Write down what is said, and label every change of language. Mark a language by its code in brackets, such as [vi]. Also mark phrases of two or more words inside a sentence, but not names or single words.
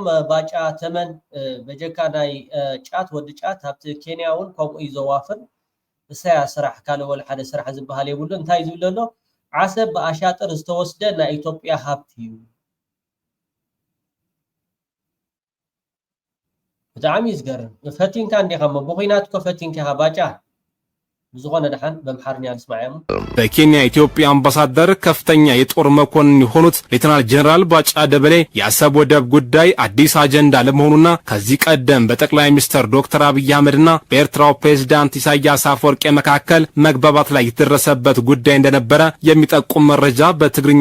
[ti] ባጫ ተመን በጀካ ናይ ጫት ወዲ ጫት ኣብቲ ኬንያ እውን ከምኡ እዩ ዘዋፍር እሰያ ስራሕ ካልእ ወላ ሓደ ስራሕ ዝበሃል የብሉ እንታይ ዝብል ኣሎ ዓሰብ ብኣሻጠር ዝተወስደ ናይ ኢትዮጵያ ሃብቲ እዩ ብጣዕሚ ዝገርም ፈቲንካ እንዲኻ ብኩናትኮ ፈቲንካ ኢኻ ባጫ ብዙኾነ ደሓን በምሓርኛ ንስማዕያሙ [am] በኬንያ ኢትዮጵያ አምባሳደር ከፍተኛ የጦር መኮንን የሆኑት ሌተናል ጀነራል ባጫ ደበሌ የአሰብ ወደብ ጉዳይ አዲስ አጀንዳ ለመሆኑና ከዚህ ቀደም በጠቅላይ ሚኒስትር ዶክተር አብይ አህመድና በኤርትራው ፕሬዝዳንት ኢሳያስ አፈወርቂ መካከል መግባባት ላይ የተደረሰበት ጉዳይ እንደነበረ የሚጠቁም መረጃ በትግርኛ